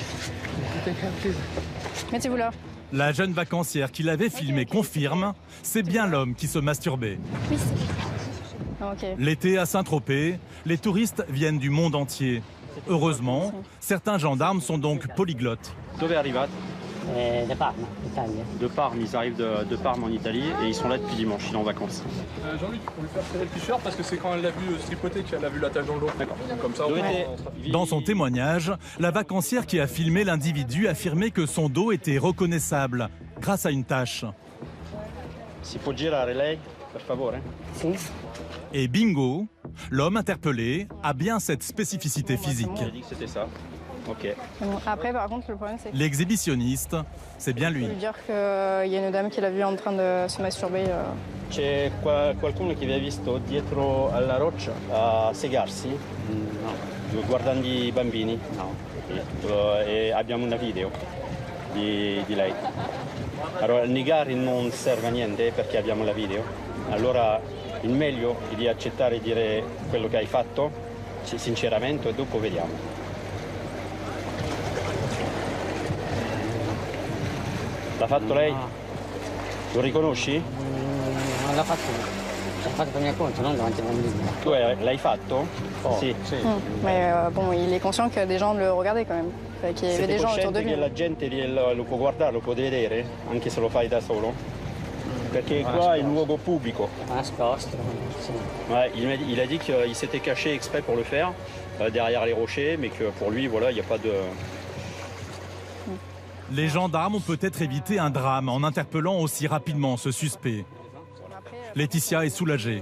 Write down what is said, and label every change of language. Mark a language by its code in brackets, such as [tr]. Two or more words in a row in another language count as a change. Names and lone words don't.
[fr] Mettez-vous là. La jeune vacancière qui l'avait filmé confirme, c'est bien l'homme qui se masturbait. Oui, c'est okay. L'été à Saint-Tropez, les touristes viennent du monde entier. Heureusement, certains gendarmes sont donc polyglottes. [it] Dove arrivate? [fr] De Parme, Italie. De Parme, ils arrivent de Parme en Italie et ils sont là depuis dimanche, ils sont en vacances. Jean-Luc, pour lui faire serrer le t-shirt parce que c'est quand elle l'a vu tripoter qu'elle a vu la tache dans le dos. D'accord. Comme ça, Dans son témoignage, la vacancière qui a filmé l'individu affirmait que son dos était reconnaissable grâce à une tache. [it] Si può girare lei, per favore? [fr] Et bingo, l'homme interpellé a bien cette spécificité physique. J'ai dit que c'était ça. Ok. Bon, après, par contre, le problème, c'est que... L'exhibitionniste, c'est bien lui. Je veux dire qu'il y a une dame qui l'a vu en train de se masturber. [it] C'è qualcuno che vi ha visto dietro alla roccia a segarsi? No. Guardando i bambini? No. E abbiamo una video di lei. Allora, negare non serve a niente perché abbiamo la video. Allora, il meglio è di accettare e dire quello che hai fatto, sinceramente, e dopo vediamo. L'ha fatto lei? Lo riconosci? Non l'ha fatto. L'ha fatto per mio conto, non davanti ai bambini. Tu l'hai fatto? Sì. [fr] Mais bon, il est conscient que des gens le regardaient quand même. Qu'il y avait des gens autour de lui. [it] Che la gente lo può guardare, lo può vedere, anche se lo fai da solo? Perché qua è un luogo pubblico. Nascosto. [fr] Ouais, il a dit qu'il s'était caché exprès pour le faire, derrière les rochers, mais que pour lui, voilà, il n'y a pas de... Les gendarmes ont peut-être évité un drame en interpellant aussi rapidement ce suspect. Laetitia est soulagée.